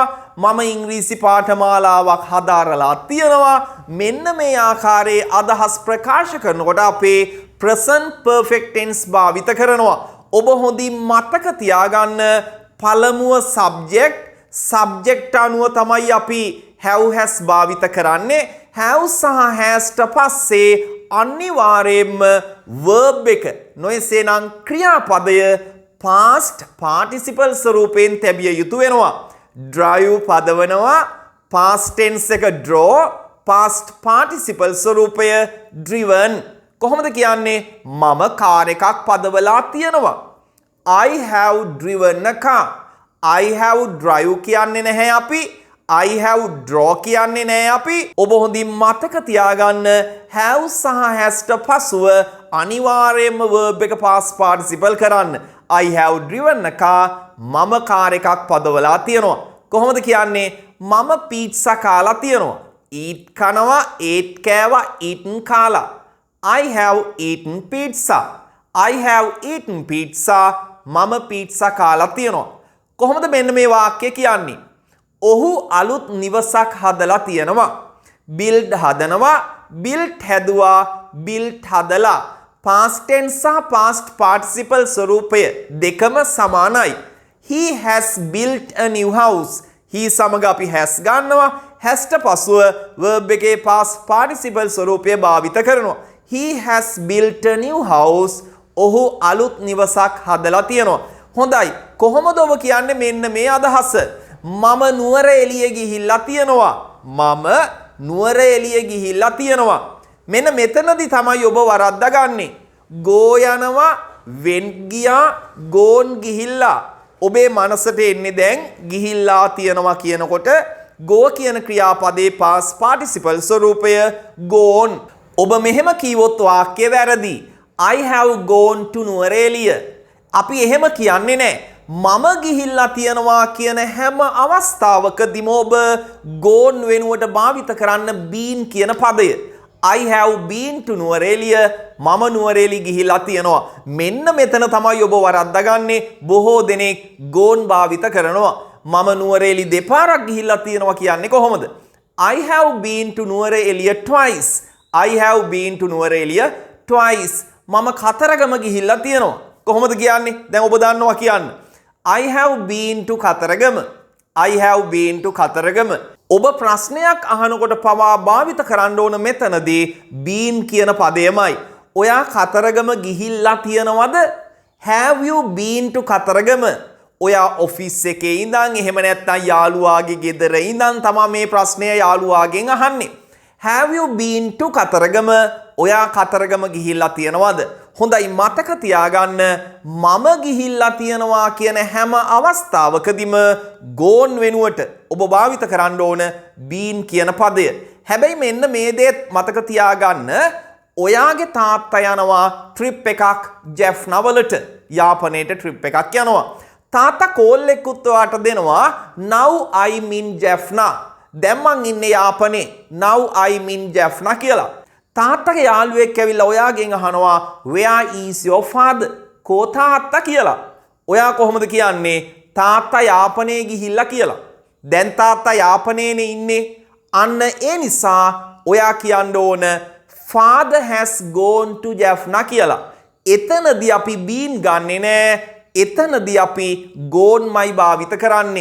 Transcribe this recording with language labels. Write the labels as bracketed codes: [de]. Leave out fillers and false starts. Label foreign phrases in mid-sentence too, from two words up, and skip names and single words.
[si] මම ඉංග්‍රීසි පාඨමාලාවක් හදාරලා තියනවා. මෙන්න මේ ආකාරයේ අදහස් ප්‍රකාශ කරනකොට අපේ [en] present perfect tense [si] භාවිත කරනවා. ඔබ හොඳින් මතක තියාගන්න පළමුව subject අනුව තමයි අපි [en] have has [si] භාවිත කරන්නේ. have සහ has ට පස්සේ අනිවාර්යයෙන්ම verb එක නොයසේනම් ක්‍රියාපදය [en] past participle [si] ස්වරූපයෙන් තැබිය යුතු වෙනවා. drive පදවනවා [en] past tense [si] එක draw, [en] past participle [si] ස්වරූපය driven. කොහොමද කියන්නේ? මම කාර් එකක් පදවලා තියනවා. [en] I have driven a car. I have drive [si] කියන්නේ නැහැ අපි. [en] I have draw [si] කියන්නේ නැහැ අපි. ඔබ හොඳින් මතක තියාගන්න have සහ has ට පසුව අනිවාර්යයෙන්ම verb එක [en] past participle [si] කරන්න. [en] I have driven a car. [si] මම කාර් එකක් පදවලා තියනවා. කොහොමද කියන්නේ? මම පීට්සා කාලා තියනවා. eat කනවා, ate කෑවා, eaten කාලා. [en] I have eaten pizza. I have eaten pizza. [si] මම පීට්සා කාලා තියනවා. කොහොමද මෙන්න මේ වාක්‍ය කියන්නේ? ඔහු අලුත් නිවසක් හදලා තියනවා. build හදනවා, built හැදුවා, built හදලා. [en] past tense [si] සහ [en] past participle [si] ස්වරූපය දෙකම සමානයි. [en] He has built a new house. he [si] සමග අපි [en] has ගන්නවා. [si] has ට පසුව verb එකේ [en] past participle [si] ස්වරූපය භාවිත කරනවා. [en] He has built a new house. [si] ඔහු අලුත් නිවසක් හදලා තියනවා. හොඳයි. කොහොමද ඔබ කියන්නේ මෙන්න මේ අදහස? මම නුවර එළිය ගිහිල්ලා තියනවා. මම නුවර එළිය ගිහිල්ලා තියනවා. මෙන්න මෙතනදී තමයි ඔබ වරද්දාගන්නේ. go යනවා, went ගියා, gone ගිහිල්ලා. ඔබේ මනසට එන්නේ දැන් ගිහිල්ලා තියනවා කියනකොට go කියන ක්‍රියාපදයේ [en] past participle [si] ස්වරූපය gone. ඔබ මෙහෙම කීවොත් වාක්‍ය වැරදි. [en] I have gone to නුවරඑළිය. [si] අපි එහෙම කියන්නේ නැහැ. මම ගිහිල්ලා තියනවා කියන හැම අවස්ථාවකදීම ඔබ gone වෙනුවට භාවිත කරන්න been කියන පදය. [en] I have been to නුවරඑළිය. [si] මම නුවරඑළිය ගිහිල්ලා තියනවා. මෙන්න මෙතන තමයි ඔබ වරද්දාගන්නේ. බොහෝ දෙනෙක් gone භාවිත කරනවා. මම නුවරඑළිය දෙපාරක් ගිහිල්ලා තියනවා කියන්නේ කොහොමද? [en] I have been to නුවරඑළිය twice. I have been to නුවරඑළිය twice. [si] මම කතරගම ගිහිල්ලා තියනවා. කොහොමද කියන්නේ? දැන් ඔබ දන්නවා කියන්න. [en] I have been to කතරගම. I have been to කතරගම. [si] ඔබ ප්‍රශ්නයක් අහනකොට පවා භාවිත කරන්න ඕන මෙතනදී been කියන පදයමයි. ඔයා කතරගම ගිහිල්ලා තියනවද? [en] Have you been to කතරගම? [si] ඔයා ඔෆිස් එකේ ඉඳන් එහෙම නැත්නම් යාළුවාගේ ගෙදර ඉඳන් තමයි මේ ප්‍රශ්නය යාළුවාගෙන් අහන්නේ. [en] Have you been to කතරගම? [si] ඔයා කතරගම ගිහිල්ලා තියනවද? හොඳයි, මතක තියාගන්න මම ගිහිල්ලා තියනවා කියන හැම අවස්ථාවකදීම gone වෙනුවට ඔබ භාවිත කරන්න ඕන been කියන පදය. හැබැයි මෙන්න මේ දේ මතක තියාගන්න ඔයාගේ තාත්තා යනවා ට්‍රිප් එකක් ජෙෆ්නා වලට. යාපනයට ට්‍රිප් එකක් යනවා. තාත්තා කෝල් එකකුත් ඔයාට දෙනවා [en] now I'm in Jaffna. [si] දැන් මං ඉන්නේ යාපනේ. [en] Now I'm in Jaffna කියලා. [si] තාත්තගේ යාළුවෙක් ඇවිල්ලා ඔයාගෙන් අහනවා [en] where is your father? [si] කෝ තාත්තා කියලා. ඔයා කොහොමද කියන්නේ තාත්තා යාපනයේ ගිහිල්ලා කියලා. දැන් තාත්තා යාපනයේනේ ඉන්නේ. අන්න ඒ නිසා ඔයා කියන්න ඕන [en] father has gone to Jaffna [si] කියලා. එතනදී අපි been ගන්නෙ නෑ. එතනදී අපි gone මයි භාවිත කරන්නේ.